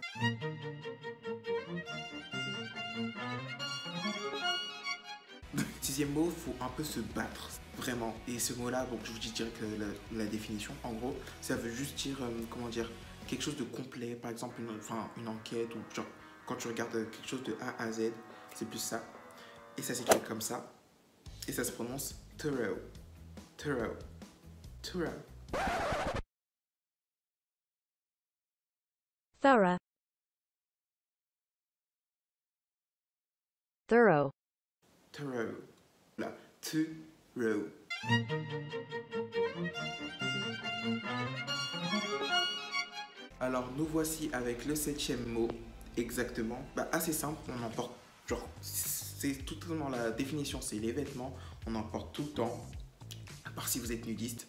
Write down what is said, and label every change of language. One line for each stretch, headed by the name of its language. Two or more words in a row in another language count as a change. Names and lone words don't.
French: Sixième mot, faut un peu se battre, vraiment. Et ce mot-là, donc je vous dis direct la définition. En gros, ça veut juste dire, comment dire, quelque chose de complet. Par exemple, une enquête ou genre quand tu regardes quelque chose de A à Z, c'est plus ça. Et ça s'écrit comme ça. Et ça se prononce thorough, thorough, thorough. Thorough. Thorough. Thorough. Là, thorough. Alors, nous voici avec le 7e mot, exactement. Bah, assez simple, on en porte, genre, c'est tout dans la définition, c'est les vêtements, on en porte tout le temps, à part si vous êtes nudiste.